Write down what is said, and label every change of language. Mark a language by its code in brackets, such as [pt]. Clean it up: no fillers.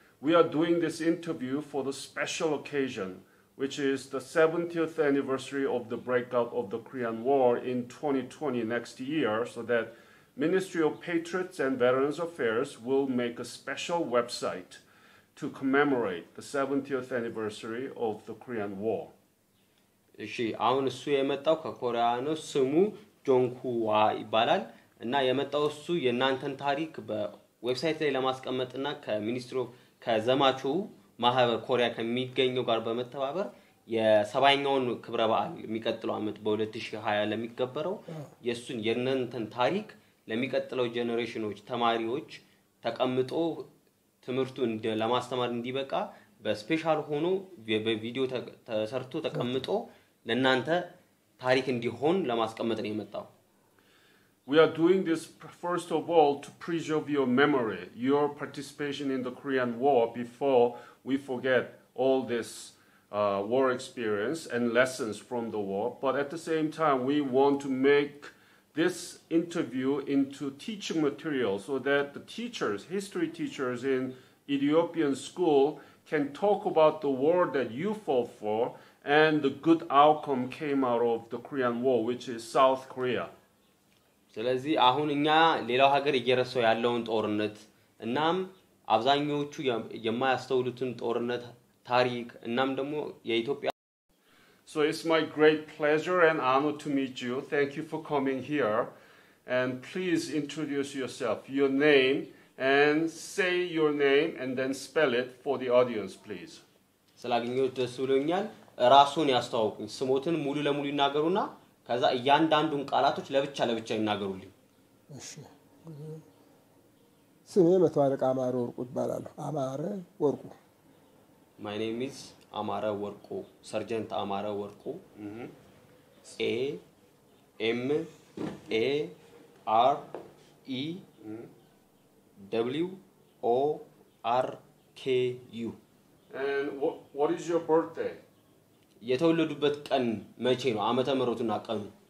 [en] We are doing this interview for the special occasion, which is the 70th anniversary of the breakout of the Korean War in 2020 next year, so that Ministry of Patriots and Veterans Affairs will make a special website to commemorate the 70th anniversary of the Korean War. [am] እሺ አሁን እሱ የመጣው ከኮሪያ ነው ስሙ ጆንኩዋ ይባላል እና የመጣው እሱ የናንተን ታሪክ በዌብሳይት ላይ ለማስቀመጥና ከሚኒስትሪ ኦፍ ከዘማቹ ማህበር ኮሪያ ከሚገኘው ጋር በመተባበር የሰባኛውን ክብረ በዓል የሚቀጥለው አመት በ2020 ለሚከበረው የሱን የናንተን ታሪክ ለሚቀጥለው ጄኔሬሽኖች ተማሪዎች ተቀምጦ ትምርቱን ለማስተማር እንዲበቃ በስፔሻል ሆኖ በቪዲዮ ተሰርቶ ተቀምጦ ለናንተ ታሪክ እንዲሆን ለማስቀመጥ ነው የመጣው [en] We are doing this first of all to preserve your memory, your participation in the Korean War before we forget all this war experience and lessons from the war. But at the same time, we want to make this interview into teaching material so that the teachers, history teachers in Ethiopian school can talk about the war that you fought for and the good outcome came out of the Korean War, which is South Korea. [am] ስለዚህ አሁን እኛ ሌላው ሀገር እየረሰው ያለውን ጦርነት እናም አብዛኞቹ የማያስተውሉትን ጦርነት ታሪክ እናም ደግሞ የኢትዮጵያ [en] So it's my great pleasure and honor to meet you. Thank you for coming here. And please introduce yourself, your name, and say your name and then spell it for the audience, please. [am] ስላገኘሁት ደስ ብሎኛል ራሱን ያስተዋውቁኝ ስሞትን ሙሉ ለሙሉ ይናገሩና ከዛ እያንዳንዱን ቃላቶች ለብቻ ይናገሩልኝ እሺ ስሜ መቶ አለቃ አማረ ወርቁ ይባላል አማረ ወርቁ [en] My name is Amare Worku Sergeant Amare Worku A M A R E W O R K U And what is your birthday? [am] የተወለዱበት ቀን መቼ ነው ዓመተ ምህረቱና ቀኑ